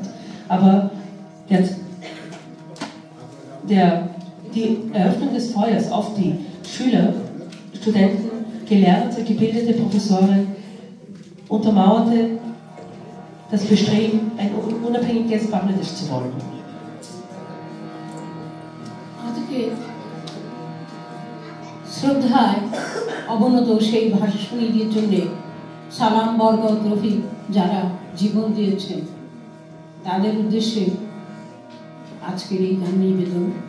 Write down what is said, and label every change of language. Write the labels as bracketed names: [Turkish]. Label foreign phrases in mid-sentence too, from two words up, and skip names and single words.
[German] Aber die Eröffnung des Feuers auf die Schüler, Studenten, gelernte, gebildete Professoren untermauerte das Bestreben, ein unabhängiges Bangladesch zu wollen. [Bangla] আজকে শ্রদ্ধায় অবনত সেই ভাষণীদের জন্য সালাম বরকত রফিক যারা জীবন দিয়েছেন তাদের উদ্দেশ্যে আজকের এই গান নিবেদন।